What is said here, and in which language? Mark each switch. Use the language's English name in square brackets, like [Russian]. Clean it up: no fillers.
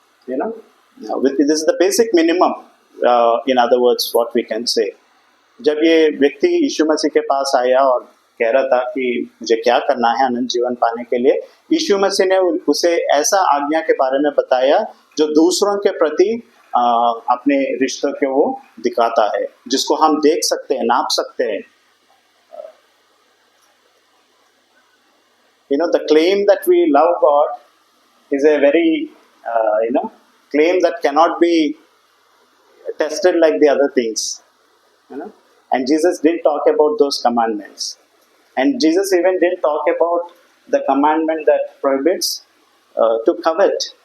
[English] This is the basic minimum, in other words, what we can say. [Hindi] जब ये व्यक्ति यीशु मसीह के पास आया और कह रहा था कि मुझे क्या करना है अनंत जीवन पाने के लिए, यीशु मसीह ने उसे ऐसा आज्ञा के बारे में बताया जो दूसरों के प्रति अपने रिश्तों को वो दिखाता है, जिसको हम देख सकते हैं, नाप सकते हैं. [English] The claim that we love God is a very claim that cannot be tested like the other things. And Jesus didn't talk about those commandments. And Jesus even didn't talk about the commandment that prohibits to covet.